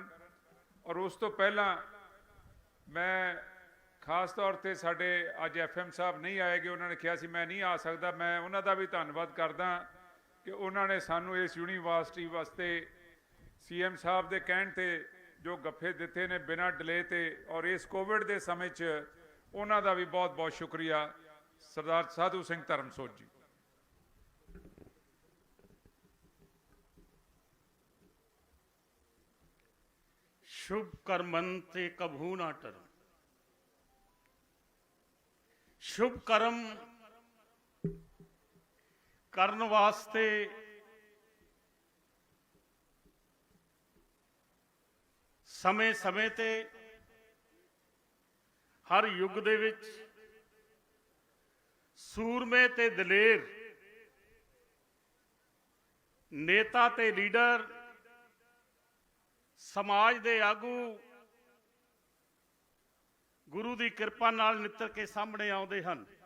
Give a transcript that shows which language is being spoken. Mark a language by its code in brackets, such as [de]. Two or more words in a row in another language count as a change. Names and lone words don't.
[pa] ਔਰ ਉਸ ਤੋਂ ਪਹਿਲਾਂ ਮੈਂ ਖਾਸ ਤੌਰ ਤੇ ਸਾਡੇ ਅੱਜ FM ਸਾਹਿਬ ਨਹੀਂ ਆਏਗੇ, ਉਹਨਾਂ ਨੇ ਕਿਹਾ ਸੀ ਮੈਂ ਨਹੀਂ ਆ ਸਕਦਾ, ਮੈਂ ਉਹਨਾਂ ਦਾ ਵੀ ਧੰਨਵਾਦ ਕਰਦਾ ਕਿ ਉਹਨਾਂ ਨੇ ਸਾਨੂੰ ਇਸ ਯੂਨੀਵਰਸਿਟੀ ਵਾਸਤੇ CM ਸਾਹਿਬ ਦੇ ਕਹਿਣ ਤੇ ਜੋ ਗੱਫੇ ਦਿੱਤੇ ਨੇ ਬਿਨਾਂ ਡਿਲੇ ਤੇ, ਔਰ ਇਸ ਕੋਵਿਡ ਦੇ ਸਮੇਂ 'ਚ ਉਹਨਾਂ ਦਾ ਵੀ ਬਹੁਤ ਬਹੁਤ ਸ਼ੁਕਰੀਆ ਸਰਦਾਰ ਸਾਧੂ ਸਿੰਘ ਧਰਮਸੋਤ ਜੀ। ਸ਼ੁਭ ਕਰਮਨ ਤੇ ਕਭੂ ਨਾ ਟਰੋ। ਸ਼ੁਭ ਕਰਮ ਕਰਨ ਵਾਸਤੇ ਸਮੇਂ ਤੇ ਹਰ ਯੁੱਗ ਦੇ ਵਿੱਚ ਸੂਰਮੇ ਤੇ ਦਲੇਰ ਨੇਤਾ ਤੇ ਲੀਡਰ, ਸਮਾਜ ਦੇ ਆਗੂ ਗੁਰੂ ਦੀ ਕਿਰਪਾ ਨਾਲ ਨਿੱਤਰ ਕੇ ਸਾਹਮਣੇ ਆਉਂਦੇ ਹਨ।